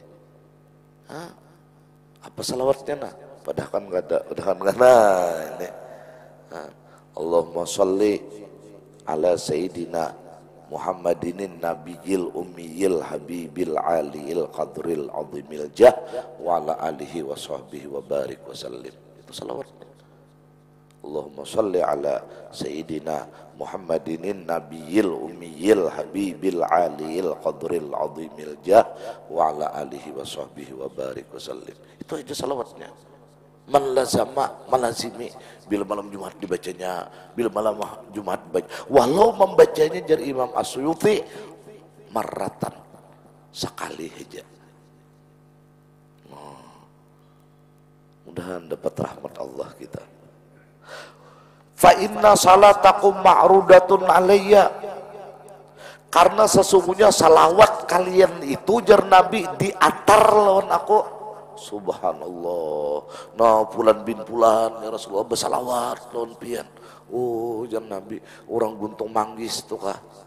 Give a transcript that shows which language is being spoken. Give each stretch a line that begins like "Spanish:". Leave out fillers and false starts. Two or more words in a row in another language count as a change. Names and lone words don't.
Banjar: Hah? Apa salawatnya nah?
Indonesian: Padahal kan nggak ada, ini.
Arabic: Nah, اللهم صل على سيدنا محمدنن النبي الأمي الحبيب العالي القدر العظيم الجاه وعلى آله وصحبه وبارك وسلم.
Indonesian: Itu salawatnya.
Arabic: اللهم صل على سيدنا محمدنن النبي الأمي الحبيب العالي القدر العظيم الجاه وعلى آله وصحبه وبارك وسلم.
Indonesian: Itu aja salawatnya.
Arabic: من لازم ملازمي,
Indonesian: bila malam Jumat dibacanya, bila malam Jumat dibaca. Walau membacanya dari Imam As-Suyuti marratan, sekali aja. Mudah-mudahan dapat rahmat Allah kita.
Arabic: فإن صلاتكم معروضة علي,
Indonesian: karena sesungguhnya salawat kalian itu
Banjar: jar Nabi diatar lawan aku.
Arabic: Subhanallah.
Banjar: Nah, pulan bin pulan ya Rasulullah bersalawat lawan pian. Oh, jar Nabi orang Guntung Manggis tuh kah.